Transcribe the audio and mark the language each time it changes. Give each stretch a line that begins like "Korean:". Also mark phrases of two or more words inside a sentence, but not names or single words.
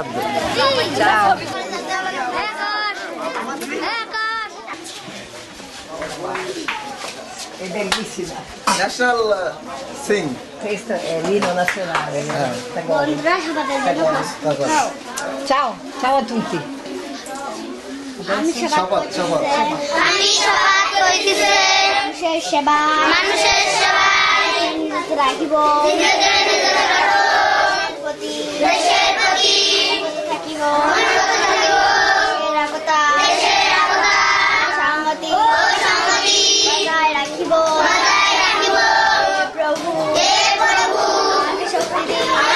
Italian: Ciao. È bellissima.
English: National Sing.
Italian: Questo è l'inno nazionale. Ciao, ciao a tutti.
Hebrew: Shabbat, Shabbat.
Bangla: মানুষের সেবা রাখিব দেশের প্রতি থাকিব সংগতি বজায় রাখিব প্রভু আমাকে শক্তি দিন